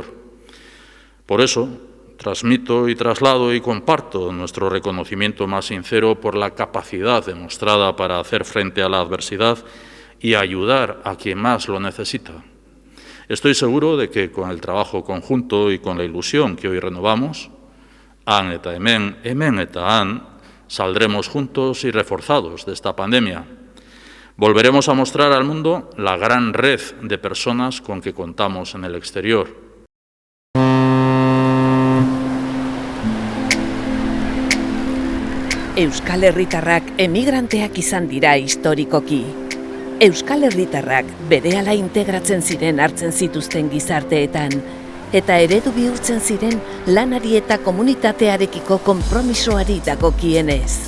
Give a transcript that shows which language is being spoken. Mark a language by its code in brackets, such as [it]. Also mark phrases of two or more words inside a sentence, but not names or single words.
[es] Por eso, transmito y traslado y comparto nuestro reconocimiento más sincero por la capacidad demostrada para hacer frente a la adversidad y ayudar a quien más lo necesita. Estoy seguro de que con el trabajo conjunto y con la ilusión que hoy renovamos, [eu] Han eta hemen, hemen eta han, [es] saldremos juntos y reforzados de esta pandemia. Volveremos a mostrar al mundo la gran red de personas con que contamos en el exterior. [eu] Euskal Herritarrak emigranteak izan dira historikoki. Euskal Herritarrak berehala integratzen ziren hartzen zituzten gizarteetan, eta eredu bihurtzen ziren lanari eta komunitatearekiko konpromisoari dagokienez.